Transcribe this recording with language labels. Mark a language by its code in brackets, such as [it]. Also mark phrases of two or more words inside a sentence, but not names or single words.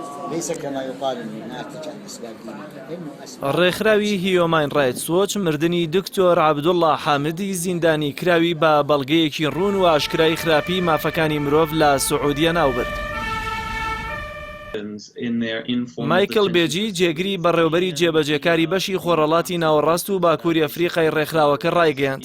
[ar] ليس كما يقال أنه ناتج عن أسباب دينية، لأنه أسباب [ckb] ڕێکخراوی هیومن رایتس وۆچ مردنی دکتۆر عەبدوڵڵا حامدی زیندانی کراوی بە بەڵگەیەکی ڕوون و ئاشکرای خراپی مافەکانی مرۆڤ لە سعودیە ناوبرد. مایکل بێجی جێگری بەڕێوەبەری جێبەجێکاری بەشی خۆڕەڵاتی ناوەڕاست و باکووری ئەفریقای ڕێکخراوەکە ڕایگەیاند.